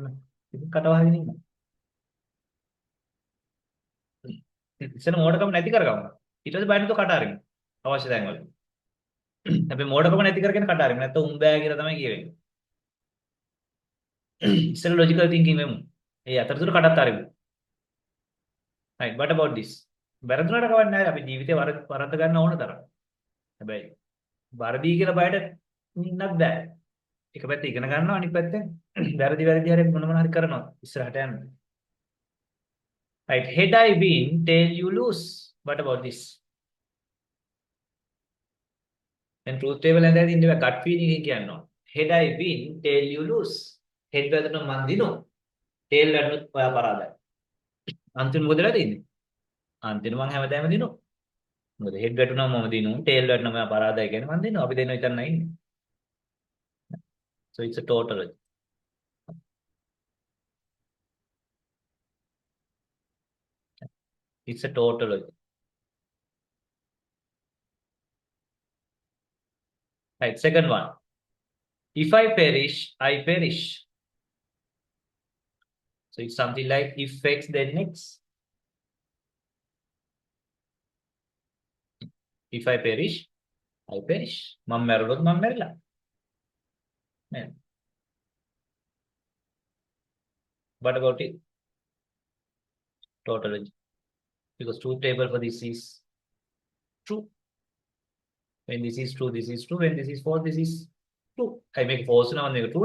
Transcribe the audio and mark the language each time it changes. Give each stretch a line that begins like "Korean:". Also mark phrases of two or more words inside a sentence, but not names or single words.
Sinhala: ඉතින් කට වහගෙන ඉන්න. ඉතින් මෝඩකම නැති කරගන්න. ඊට පස්සේ බය නැතුව කට අරින්න. අවශ්‍ය තැන් වල. හැබැයි මෝඩකම නැති කරගෙන කට අරින්න. නැත්නම් උන් බෑ කියලා තමයි කියවෙන්නේ. ඉස්සෙල්ලා
English: logical thinking
Sinhala: වෙමු. ඒ අතරතුර කඩත් අරිමු.
English: right, what about this?
Sinhala: වැරදුනට කවන්නේ නැහැ. අපි ජීවිතේ වරද්ද ගන්න ඕන තරම්. හැබැයි වරදී කියලා බයට ඉන්නත් බෑ. එක පැත්තේ ඉගෙන ගන්නවා අනිත් පැත්තෙන් වැරදි හරි මොන හරි කරනවා ඉස්සරහට යන්න.
English: right, head I win, tail you lose. What about this? then truth table and then ඉන්නේ gut feeling
Sinhala: එක කියනවා.
English: head I win, tail you lose. head
Sinhala: වැදුනොත් මන් දිනනවා. tail වැදුනොත් ඔයා පරාදයි. අන්තිම මොකද වෙලා තියෙන්නේ? අන්තිම මං හැමදාම දිනනවා. මොකද head වැටුනම මම දිනුවා, tail වැටුනම මම පරාදයි කියන්නේ මං දිනනවා. අපි දෙන්නව විතරයි ඉන්නේ.
English: So it's a tautology. It's a tautology. Right, second one. If I perish, I perish. So it's something like if X, then X. If I perish, I perish.
Sinhala: මම මැරුණොත් මම මැරිලා. නේද?
English: What about it? Tautology. Because truth table for this is true. When this is true, this is true. When this is false, this is true. I make false now, make true.